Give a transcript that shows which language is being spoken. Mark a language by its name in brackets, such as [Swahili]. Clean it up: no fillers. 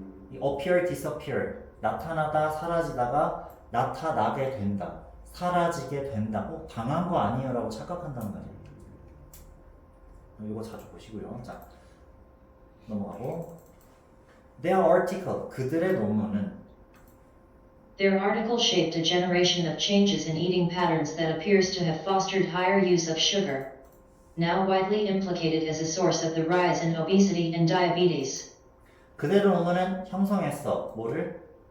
[Korean] 이 appear, disappear 나타나다, 사라지다가 나타나게 된다, 사라지게 된다. 당한 거 아니에요 라고 착각한단 말이에요. 이거 자주 보시고요. 자, 넘어가고 [English] Their article, [Korean] 그들의 논문은 [English] Their article shaped a generation of changes in eating patterns that appears to have fostered higher use of sugar, now widely implicated as a source of the rise in obesity and diabetes. [Korean] 그들의 논문은 형성했어. 뭐를?